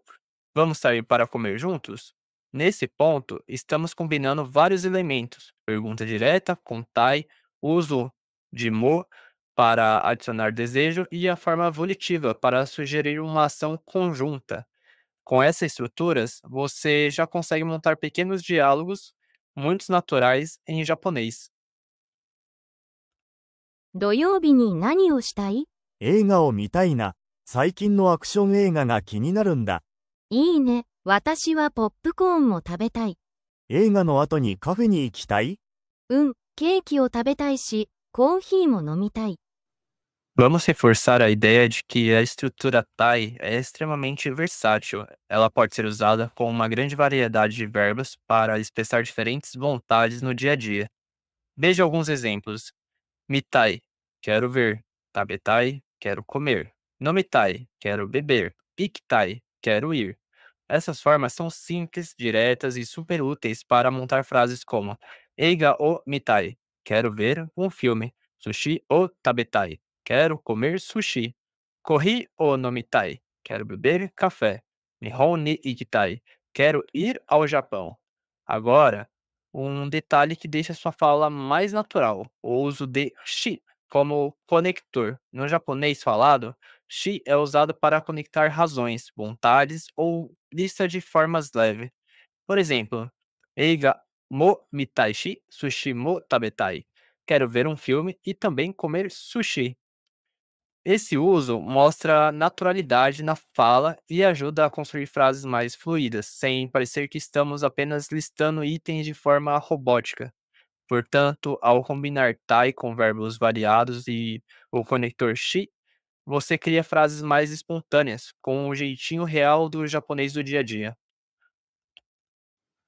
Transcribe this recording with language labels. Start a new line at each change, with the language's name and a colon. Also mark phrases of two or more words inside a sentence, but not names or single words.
Portuguese: Vamos sair para comer juntos? Nesse ponto, estamos combinando vários elementos: pergunta direta com tai, uso de mo para adicionar desejo e a forma volitiva para sugerir uma ação conjunta. Com essas estruturas, você já consegue montar pequenos diálogos muito naturais em japonês.
Japanese: 土曜日に何をしたい？う。映画を見たいな。最近のアクション映画が気になるんだ。いいね。私はポップコーンも食べたい。映画の後にカフェに行きたい？うん、ケーキを食べたいし、コーヒーも飲みたい。
Portuguese: Vamos reforçar a ideia de que a estrutura Tai é extremamente versátil. Ela pode ser usada com uma grande variedade de verbos para expressar diferentes vontades no dia a dia. Veja alguns exemplos. Mitai, quero ver. Tabetai, quero comer. Nomitai, quero beber. Ikitai, quero ir. Essas formas são simples, diretas e super úteis para montar frases como
Japanese: 映画を見たい,
Portuguese: quero ver um filme.
Japanese: 寿司を食べたい,
Portuguese: quero comer sushi.
Japanese: コーヒーを飲みたい,
Portuguese: quero beber café.
Japanese: 日本に行きたい,
Portuguese: quero ir ao Japão. Agora, um detalhe que deixa sua fala mais natural, o uso de shi como conector. No japonês falado, shi é usado para conectar razões, vontades ou lista de formas leve. Por exemplo,
Japanese: 映画も見たいし、寿司も食べたい.
Portuguese: Quero ver um filme e também comer sushi. Esse uso mostra naturalidade na fala e ajuda a construir frases mais fluídas, sem parecer que estamos apenas listando itens de forma robótica. Portanto, ao combinar tai com verbos variados e o conector shi, você cria frases mais espontâneas, com o jeitinho real do japonês do dia a dia.